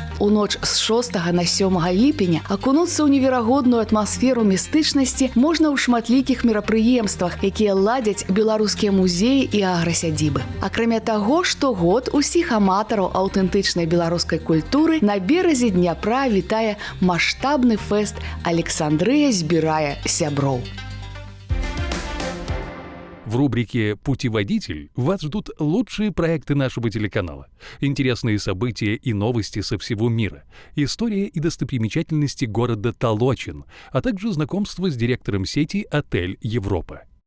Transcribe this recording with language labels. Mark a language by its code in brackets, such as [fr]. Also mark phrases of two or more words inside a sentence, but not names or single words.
[be] У ноч з 6 на 7 ліпеня акунуцца ў неверагодную атмасферу містычнасці можна ў шматлікіх мерапрыемствах, якія ладзяць беларускія музеі і аграсядзібы. Акрамя таго, штогод усіх аматараў аўтэнтычнай беларускай культуры на беразе Дняпра вітае маштабны фэст «Александрыя збірае сяброў». [ru] В рубрике «Путеводитель» вас ждут лучшие проекты нашего телеканала, интересные события и новости со всего мира, история и достопримечательности города Толочин, а также знакомство с директором сети «Отель Европа».